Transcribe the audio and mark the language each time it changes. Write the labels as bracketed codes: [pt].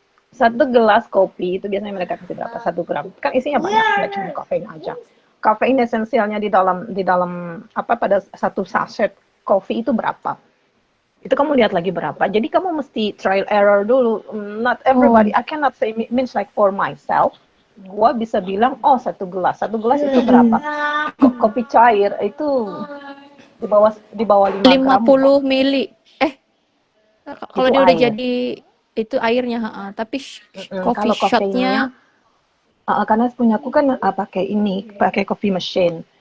[id] Satu gelas kopi itu biasanya mereka kasih berapa? 1 gram. Kan isinya banyak, nggak cuma kafein aja. Kafein esensialnya di dalam pada satu sachet kopi itu berapa? Itu kamu lihat lagi berapa. Jadi kamu mesti trial error dulu. [en] Not everybody. I cannot say means like for myself. [id] Gua bisa bilang, 1 gelas itu berapa? Kopi cair itu di bawah 5 gram. 50 mili. Kalau dia udah jadi itu airnya, tapi coffee shotnya. Karena punyaku kan pakai coffee machine.